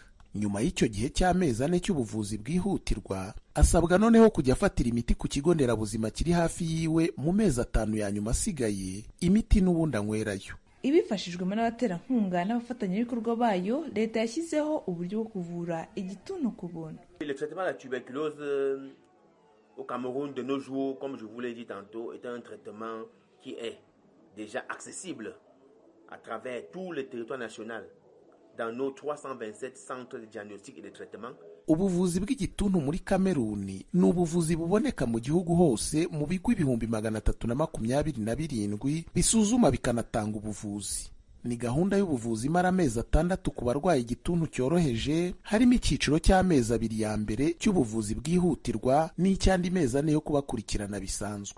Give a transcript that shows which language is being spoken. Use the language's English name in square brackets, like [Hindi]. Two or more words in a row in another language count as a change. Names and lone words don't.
[Kinyarwanda] Nyuma y'icyo gihe cy'amezi 4 cy'ubuvuzi bwihutirwa, asabwa noneho kujya afatira imiti ku kigo nderabuzima kiri hafi yiwe mu mezi 5 ya nyuma asigaye, imiti n'ubundi anywerayo. Ibifashijwemo n'abaterankunga n'abafatanyabikorwa bayo, leta yashyizeho uburyo bwo kuvura igituntu ku buntu. [French] Le traitement de la tuberculose au Cameroun de nos jours, comme je vous l'ai dit tantôt, est un traitement qui est déjà accessible à travers tout le territoire national. Dans nos 327 centres de diagnostic et de traitement. [Kinyarwanda] Ubuvuzi bw'igituntu muri Kameruni ni ubuvuzi buboneka mu gihugu hose mu bigo 327 bisuzuma bikanatanga ubuvuzi. Ni gahunda y'ubuvuzi imara amezi 6 ku barwayi igituntu cyoroheje, harimo icyiciro cy'amezi 2 ya mbere cy'ubuvuzi bwihutirwa n'icyandi mezi 4 yo kubakurikirana bisanzwe.